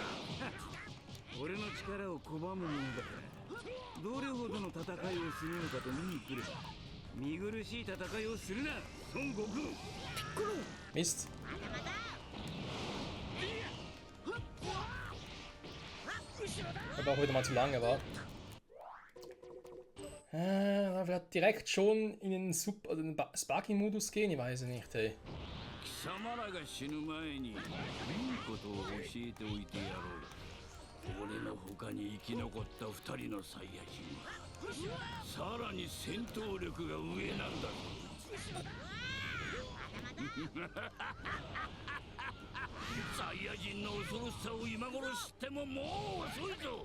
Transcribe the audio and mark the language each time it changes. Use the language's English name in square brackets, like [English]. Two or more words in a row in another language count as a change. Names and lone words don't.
[German] Mist. Aber auch wieder mal zu lange war. Vielleicht direkt schon in den Sparking-Modus gehen, ich weiß nicht, hey. [Japanese] 貴様らが死ぬ前にいいことを教えておいてやろう。俺の他に生き残った二人のサイヤ人はさらに戦闘力が上なんだぞ。サイヤ人の恐ろしさを今頃知ってももう遅いぞ。